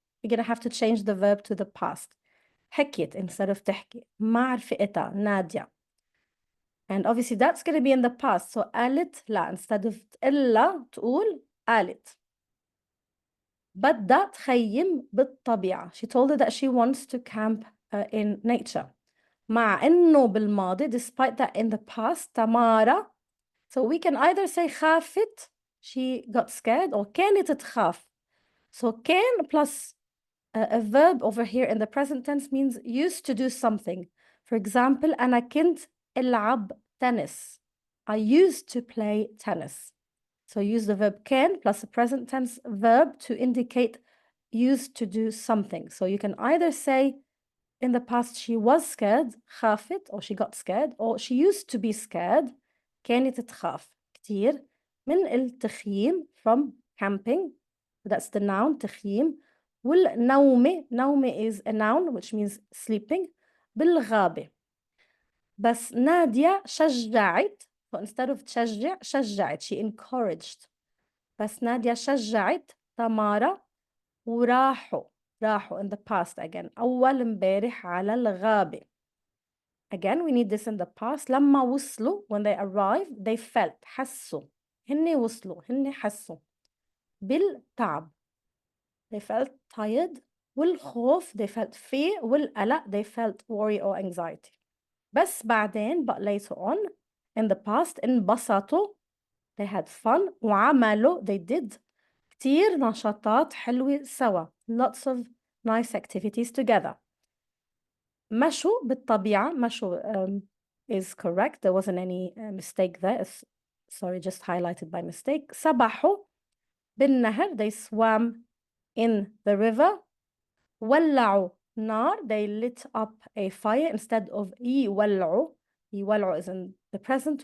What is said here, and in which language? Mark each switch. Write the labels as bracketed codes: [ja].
[en] You're going to have to change the verb to the past. حكيت instead of تحكي. [ar] مع رفيقتها نادية. [en] And obviously that's going to be in the past. [ar] So قالت لا, instead of تقلها تقول قالت. بدها تخيم بالطبيعة. [en] She told her that she wants to camp in nature. [ar] مع إنه بالماضي, [en] despite that in the past, تمارا So we can either say خافت, she got scared, or كانت تخاف. So كان plus a verb over here in the present tense means used to do something. For example, [ar] أنا كنت ألعب tennis. [en] I used to play tennis. So use the verb can plus a present tense verb to indicate used to do something. So you can either say in the past she was scared, خافت, or she got scared, or she used to be scared, [ar] كانت تخاف كتير من التخييم [en] from camping. That's the noun تخييم. والنوم, نوم is a noun which means sleeping, بالغابة. [ar] بس نادية شجعت, [en] so instead of تشجع, شجعت, she encouraged. [ar] بس نادية شجعت تمارا وراحوا [en] in the past again [ar] أول امبارح على الغابة. [en] Again we need this in the past. [ar] لما وصلوا, [en] when they arrived, they felt, حسوا. [ar] هن وصلوا, هن حسوا بالتعب. [en] They felt tired. والخوف, they felt fear. والقلق, they felt worry or anxiety. [ar] بس بعدين, [en] but later on, in the past, انبسطوا, they had fun. [ar] وعملوا, [en] they did [ar] كتير نشاطات حلوة سوا. [en] Lots of nice activities together. [ar] مشوا بالطبيعة, مشوا [en] is correct. There wasn't any mistake there. Sorry, just highlighted by mistake. [ar] سبحوا بالنهر, [en] they swam in the river. [ar] ولعوا نار, [en] they lit up a fire instead of يولعوا. يولعوا is in the present.